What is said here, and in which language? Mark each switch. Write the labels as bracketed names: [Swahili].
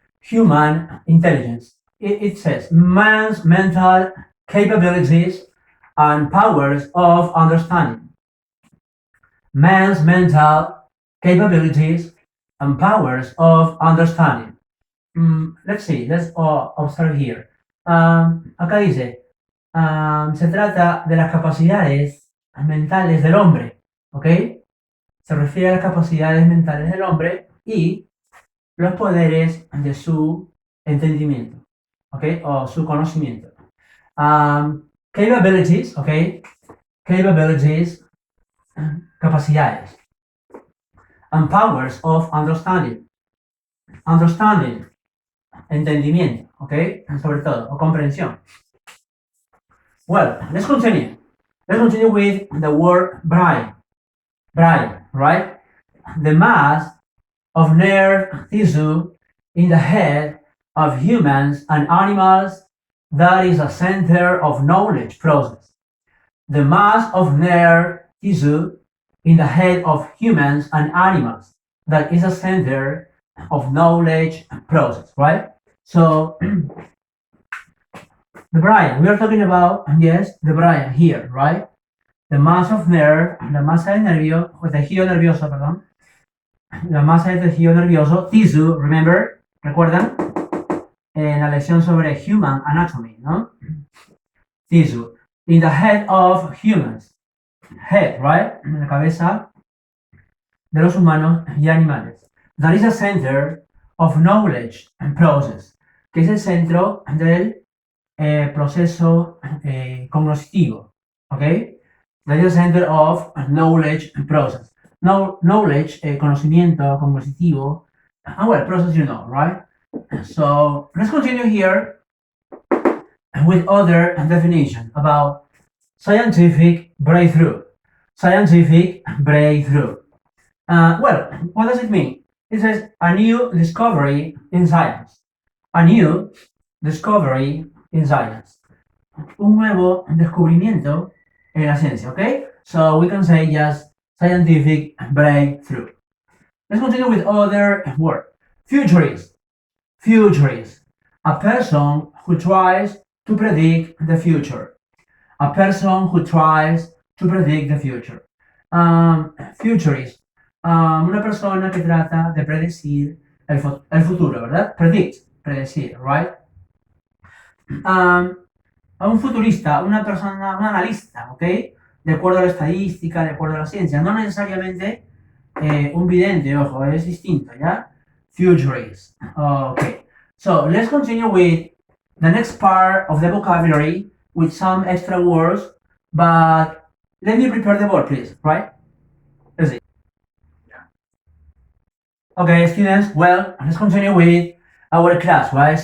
[English] Human intelligence. It says man's mental capabilities and powers of understanding. Man's mental capabilities and powers of understanding. Let's see, let's observe here. [Spanish] Acá dice, se trata de las capacidades mentales del hombre, ¿ok? Se refiere a las capacidades mentales del hombre y los poderes de su entendimiento, ¿ok? O su conocimiento. Capabilities, ¿ok? Capabilities, capacidades. [English] And powers of understanding. [Spanish] Understanding, entendimiento, ¿ok? Sobre todo, o comprensión. [English] Well, let's continue. Let's continue with the word brain. Brain, right? The mass of nerve tissue in the head of humans and animals that is a center of knowledge process. The mass of nerve tissue in the head of humans and animals that is a center of knowledge process, right? So the brain, we are talking about, yes, the brain here, right? The mass of nerve, [Spanish] la masa de nervio, o tejido nervioso, perdón. La masa de tejido nervioso, tissue, remember, ¿recuerdan? En la lección sobre human anatomy, ¿no? Tissue. [English] In the head of humans. Head, right? [Spanish] En la cabeza de los humanos y animales. [English] That is a center of knowledge and process, [Spanish] que es el centro del proceso cognoscitivo, [English] ¿ok? That is a center of knowledge and process. Knowledge, conocimiento, cognoscitivo, well, process you know, right? So let's continue here with other definition about scientific breakthrough. Scientific breakthrough. Well, what does it mean? It says a new discovery in science. A new discovery in science. [Spanish] Un nuevo descubrimiento en la ciencia, okay? [English] So we can say just scientific breakthrough. Let's continue with other word. Futurist. Futurist. A person who tries to predict the future. A person who tries to predict the future. Futurist. [Spanish] Una persona que trata de predecir el futuro, ¿verdad? Predict, predecir, right? A un futurista, una persona, un analista, ¿ok? De acuerdo a la estadística, de acuerdo a la ciencia, no necesariamente un vidente, ojo, es distinto, ¿ya? [English] Futurist. Okay. So let's continue with the next part of the vocabulary with some extra words, but let me prepare the board, please, right? Let's see. Okay, students, well, let's continue with our class, right?